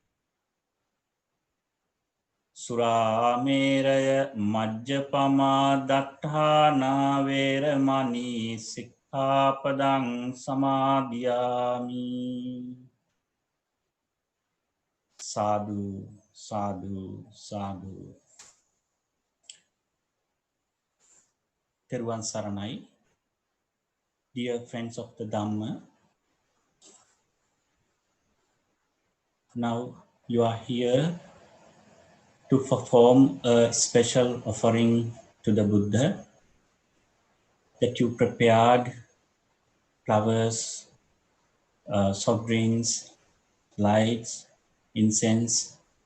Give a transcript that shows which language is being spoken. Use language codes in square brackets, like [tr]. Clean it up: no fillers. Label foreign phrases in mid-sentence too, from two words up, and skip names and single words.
[pi] Surāmēraya majjapamā daṭṭhānā vēramaṇī sikkhapadang samādhiyāmi. Sadhu, sadhu, sadhu. [si] තෙරුවන් සරණයි, [en] dear friends of the Dhamma, now you are here to perform a special offering to the Buddha, that you prepared flowers, soft drinks, lights, incense,